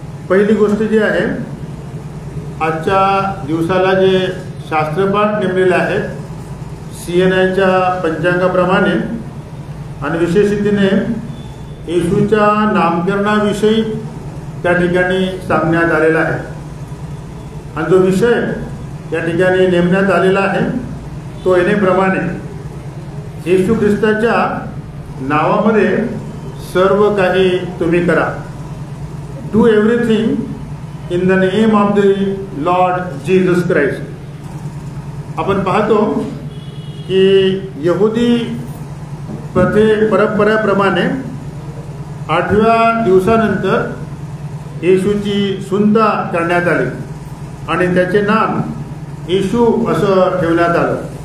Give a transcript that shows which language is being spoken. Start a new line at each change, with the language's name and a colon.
Marathi: पहिली गोष्ट जी आहे, आजच्या दिवसाला जे शास्त्रपाठ नेमलेले आहेत CNIच्या पंचांगाप्रमाणे आणि विशेष रीतीने येशूच्या नामकरणाविषयी त्या ठिकाणी सांगण्यात आलेला आहे. आणि जो विषय या ठिकाणी नेमण्यात आलेला आहे तो येण्याप्रमाणे, येशू ख्रिस्ताच्या नावामध्ये सर्व काही तुम्ही करा.
English: Do everything in the name of the Lord Jesus Christ.
Marathi: आपण पाहतो की यहुदी परंपरेप्रमाणे 8व्या दिवसानंतर येशूची सुंता करण्यात आली आणि त्याचे नाम येशू असं ठेवण्यात आलं.